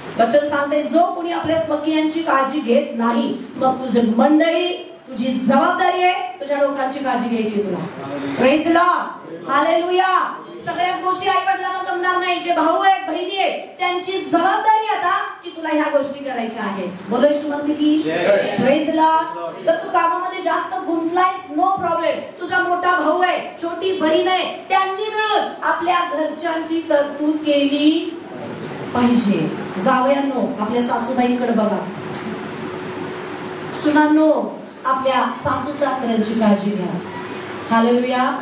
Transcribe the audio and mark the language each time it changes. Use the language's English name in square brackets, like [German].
[Marathi] वचन सांगते जो कोणी आपल्या स्वकीयांची काळजी घेत नाही, मग तुझी मंडळी, तुझी जबाबदारी आहे तुझ्या लोकांची काळजी घ्यायची तुला. Praise the Lord. हालेलुया. सगळ्याच गोष्टी आई वडिलांना जमणार नाही. जे भाऊ आहेत, बहिणी आहेत, त्यांची जबाबदारी आता की तुला ह्या गोष्टी करायच्या आहेत. [Hindi] बोलो येशू मसीह की प्रेज द लॉर्ड. [Marathi] जर तू कामामध्ये जास्त गुंतलायस, नो प्रॉब्लेम. तुझा मोठा भाऊ आहे, छोटी बहीण आहे, त्यांनी मिळून आपल्या घरच्यांची तरतूद केली पाहिजे. जावयांनो आपल्या सासूबाईंकडे बघा. सुनांनो आपल्या सासू सासऱ्यांची काळजी घ्या. हालेलुया.